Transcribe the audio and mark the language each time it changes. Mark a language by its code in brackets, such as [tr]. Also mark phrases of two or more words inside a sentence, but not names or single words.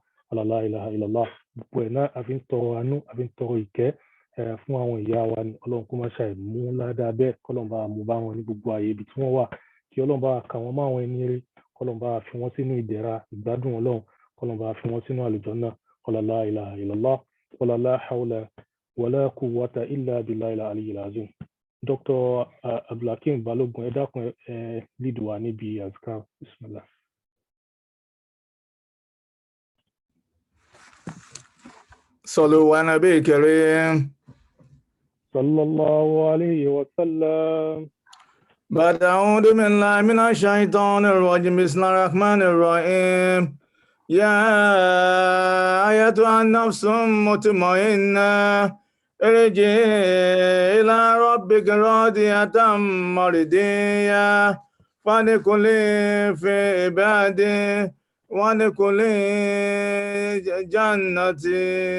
[ar] لا إله إلا الله. [yo] Gbogbo ẹ̀ náà a fi ń tọrọ àánú, a fi ń tọrọ ìkẹ́ fún àwọn ìyá wa ní Ọlọ́run kó mọ́ṣẹ́ ìmú ládàá bẹ́ẹ̀, kọ́lọ́ bá mú bá wọn ní gbogbo ààyè ibi tí wọ́n wà, kí Ọlọ́run bá kà wọ́n mọ́ àwọn ẹni rí, kọ́lọ́ bá fi wọ́n sínú ìdẹ̀ra ìgbádùn Ọlọ́run, kọ́lọ́ bá fi wọ́n sínú àlùjánnà. [ar] لا إله إلا الله لا حول ولا قوة إلا بالله العلي العظيم. [yo] Dr. Abdulhakeem Balogun, ẹ dákun lead wa níbi azkar. [ar] Bismillah. صلوا على النبي الكريم. صلى الله عليه وسلم. بعد أعوذ بالله من الشيطان الرجيم بسم الله الرحمن الرحيم يا أيتها النفس المطمئنة ارجعي إلى ربك راضية مرضية فادخلي في عبادي وادخلي جنتي.